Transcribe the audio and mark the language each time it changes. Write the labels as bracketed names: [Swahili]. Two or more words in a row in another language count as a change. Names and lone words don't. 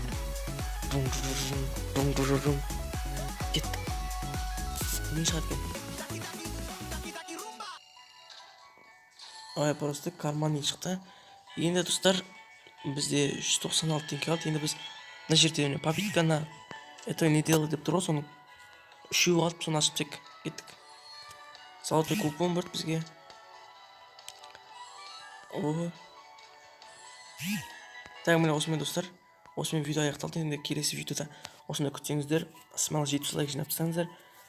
[Kazakh] Кеттік. Не шығады екен? Ой, просто карман шықты. Енді достар, бізде 196 теңге қалды. Енді біз мына жерде попитканы [Russian] это не делай [Kazakh] деп тұр ғой, соны үшеу алып, соны ашып тек кеттік. [Russian] Золотой купон [Kazakh] берді бізге. Так, міне осымен достар, осымен видео аяқталды. Енді келесі видеода осында күтсеңіздер, смал 7 лайк жинап тастаңыздар.